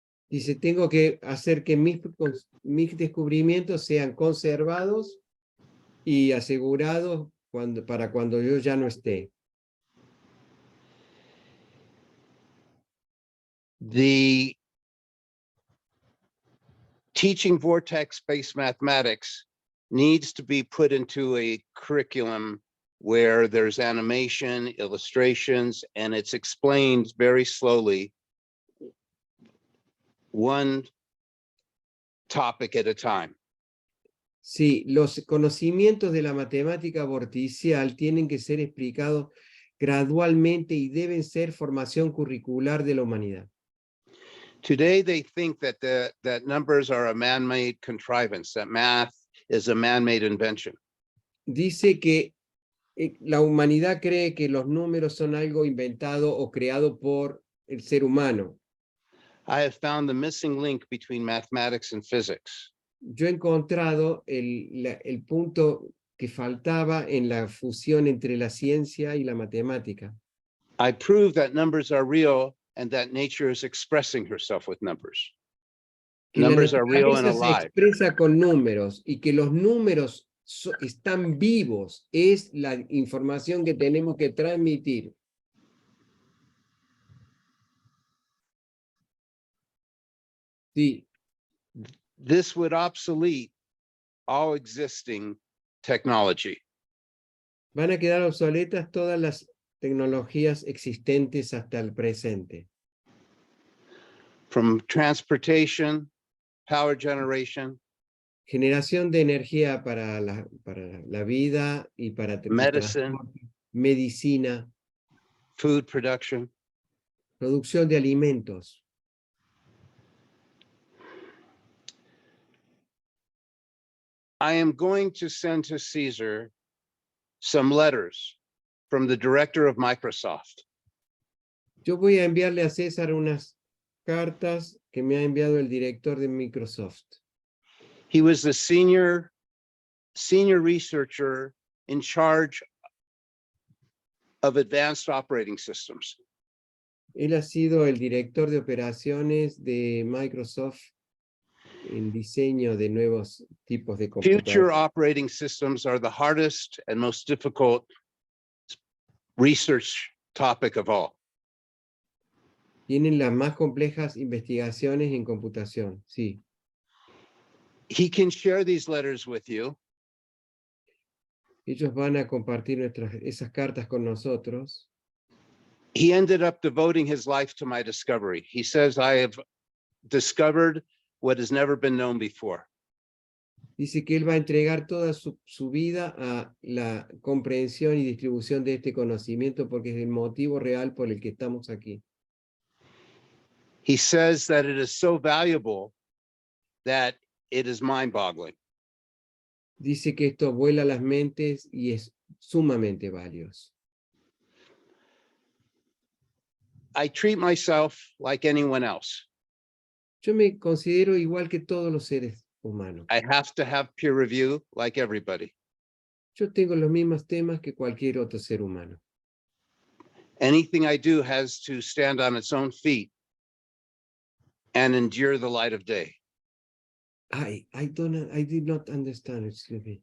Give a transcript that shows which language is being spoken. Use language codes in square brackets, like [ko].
[es] Dice, tengo que hacer que mis descubrimientos sean conservados y asegurados para cuando yo ya no esté. [en] The teaching vortex-based mathematics needs to be put into a curriculum where there's animation, illustrations, and it's explained very slowly, one topic at a time. [es] Sí, los conocimientos de la matemática vorticial tienen que ser explicados gradualmente y deben ser formación curricular de la humanidad. [en] Today, they think that numbers are a man-made contrivance, that math is a man-made invention. [es] Dice que la humanidad cree que los números son algo inventado o creado por el ser humano. [en] I have found the missing link between mathematics and physics. [es] Yo he encontrado el punto que faltaba en la fusión entre la ciencia y la matemática. [en] I prove that numbers are real and that nature is expressing herself with numbers. [es] que la [en] Numbers are real and [es] naturaleza se [en] alive. [es] expresa con números y que los números están vivos, es la información que tenemos que transmitir. Sí, [en] This would obsolete all existing technology. [es] van a quedar obsoletas todas las tecnologías existentes hasta el presente. [en] From transportation, power generation, [es] Generación de energía para la vida y para el [en] medicine, [es] transporte, medicina, [en] food production. [es] producción de alimentos. [en] I am going to send to Caesar some letters from the director of Microsoft. [es] Yo voy a enviarle a César unas cartas que me ha enviado el director de Microsoft. [en] He was the senior researcher in charge of advanced operating systems. [es] Él ha sido el director de operaciones de Microsoft en diseño de nuevos tipos de [en] Future [es] computadoras. [en] operating systems are the hardest and most difficult research topic of all. [es] Tienen las más complejas investigaciones en computación, sí. [en] He can share these letters with you. [es] Ellos van a compartir esas cartas con nosotros. [en] He ended up devoting his life to my discovery. He says, I have discovered what has never been known before. [es] Dice que él va a entregar toda su vida a la comprensión y distribución de este conocimiento porque es el motivo real por el que estamos aquí. [en] He says that it is so valuable that it is mind-boggling. [es] Dice que esto vuela las mentes y es sumamente valioso. [en] I treat myself like anyone else. [es] Yo me considero igual que todos los seres humanos. [en] I have to have peer review like everybody. [es] Yo tengo los mismos temas que cualquier otro ser humano. [en] Anything I do has to stand on its own feet and endure the light of day. I did not understand, excuse me.